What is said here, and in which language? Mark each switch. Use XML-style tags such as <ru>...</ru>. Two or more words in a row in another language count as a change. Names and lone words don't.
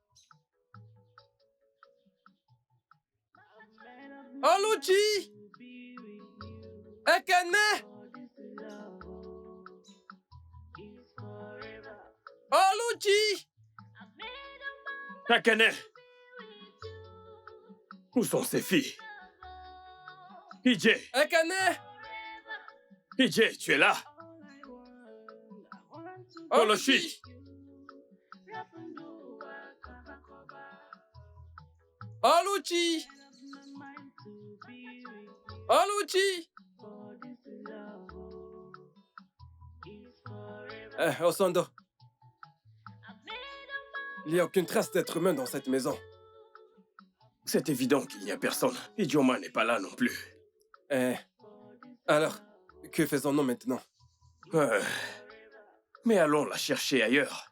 <fr>Oluchi! Ekene! Oluchi! Ekene. Où sont ces filles? Ije. Ekene! Ije, tu es là? Olochi. Oluchi! Oluchi! Osondo. Il n'y a aucune trace d'être humain dans cette maison. C'est évident qu'il n'y a personne. Ijeoma n'est pas là non plus. Alors, que faisons-nous maintenant? Mais allons la chercher ailleurs.</fr>